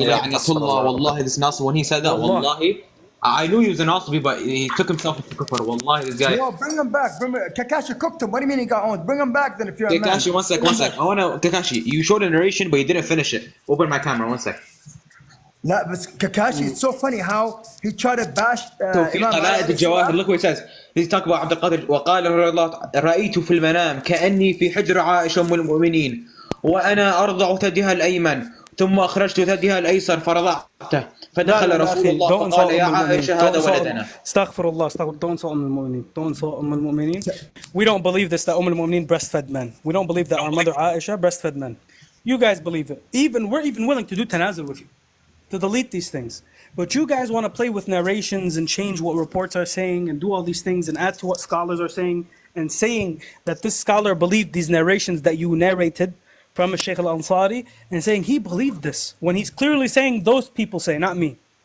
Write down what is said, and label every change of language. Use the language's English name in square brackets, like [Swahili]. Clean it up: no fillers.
[Arabic] يعني والله [English] this Nasr, when he said that, wallahi, I knew he was an Nasri, but he took himself into kufr. Wallahi, this guy. Yo, bring him back. Kakashi cooked him. What do you mean he got owned? Bring him back then if you're Kakashi, a man. one sec. I wanna, Kakashi, you showed a narration, but you didn't finish it. Open my camera, one sec. [Arabic] لا بس [English] Kakashi, it's so funny how he tried to bash توفيق قلائد الجواهر. Look what it says. He's talking about [Arabic] عبد القادر وقال رضي الله رأيت في المنام كأني في حجر عائشة أم المؤمنين وأنا أرضع ثديها الأيمن ثم أخرجت ثديها الأيسر فرضعته فدخل رسول الله فقال يا عائشة هذا ولدنا. [English] Astaghfirullah, don't insult Umm al-Mu'mineen. We don't believe this, that Umm al-Mu'mineen breastfed men. We don't believe that our mother Aisha breastfed men. You guys believe it. We're even willing to do tanazul with you, to delete these things. But you guys want to play with narrations and change what reports are saying and do all these things and add to what scholars are saying and saying that this scholar believed these narrations that you narrated from Shaykh al-Ansari and saying he believed this when he's clearly saying those people say, not me.